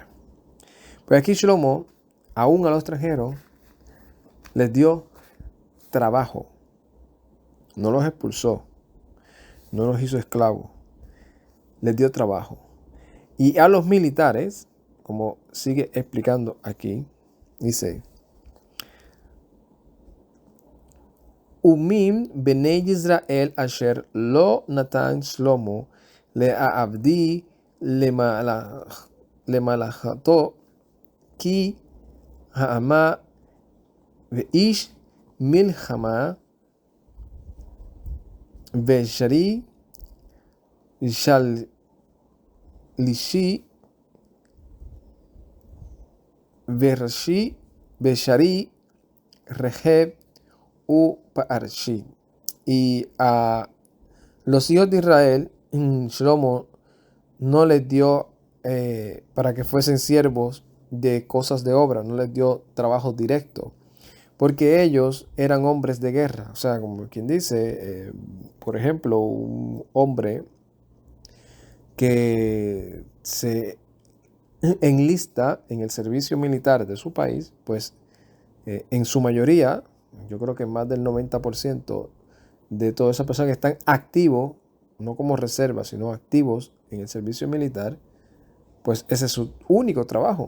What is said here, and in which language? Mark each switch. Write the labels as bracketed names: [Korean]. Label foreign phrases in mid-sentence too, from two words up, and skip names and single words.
[Spanish] Pues aquí Shlomo, aún a los extranjeros, les dio trabajo. No los expulsó, no los hizo esclavos, les dio trabajo. Y a los militares, como sigue explicando aquí, dice: [Hebrew] ומן בני ישראל אשר לא נתן שלמה לעבד למלאכתו כי האמה ואיש מלחמה ושרי שלישי ושרי רכב ופרשי. [Spanish] Y a los hijos de Israel, Shlomo no les dio para que fuesen siervos de cosas de obra, no les dio trabajo directo, porque ellos eran hombres de guerra. O sea, como quien dice, por ejemplo, un hombre que se enlista en el servicio militar de su país, pues en su mayoría, yo creo que más del 90% de todas esas personas que están activos, no como reserva, sino activos en el servicio militar, pues ese es su único trabajo.